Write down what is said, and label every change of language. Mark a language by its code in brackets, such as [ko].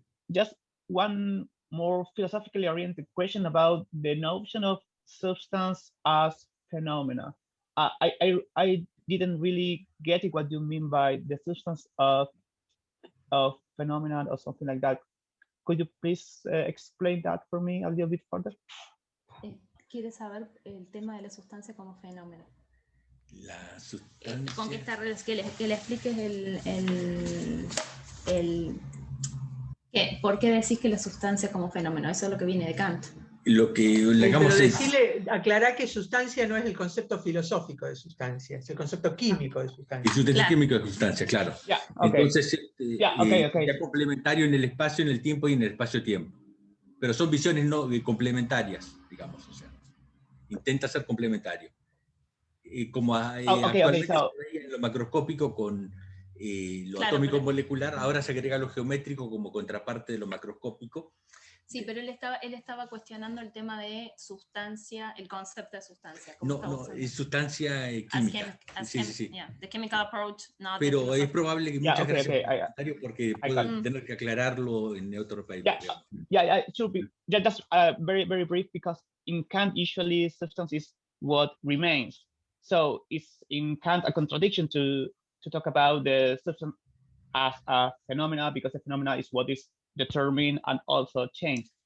[en] Just one more philosophically oriented question about the notion of substance as phenomena. I didn't really get it, what you mean by the substance of phenomenon or something like that. Could you please explain that for me a little bit further? [es] Quiere saber el tema de la sustancia como fenómeno. La sustancia... Con que le expliques ¿por qué decís que la sustancia como fenómeno? Eso es lo que viene de Kant. Lo que digamos pero decirle, aclarar que sustancia no es el concepto filosófico de sustancia, es el concepto químico de sustancia. El sustancio químico de sustancia, claro. [en] Okay. [es] Entonces, es complementario en el espacio, en el tiempo y en el espacio-tiempo. Pero son visiones no complementarias, digamos. O sea, intenta ser complementario. Como actualmente se veía en lo macroscópico con lo atómico molecular, ahora se agrega lo geométrico como contraparte de lo macroscópico. Sí, pero él estaba cuestionando el tema de sustancia, el concepto de sustancia. No, es sustancia química. Sí. [en] Yeah, the chemical approach, not [es] pero es probable que muchas gracias porque puedo tener que aclararlo en otro país. [en] It should be just very, very brief, because in Kant, usually substance is what remains. So it's in Kant a contradiction to talk about the substance as a phenomena, because the phenomena is what is determined and also changed.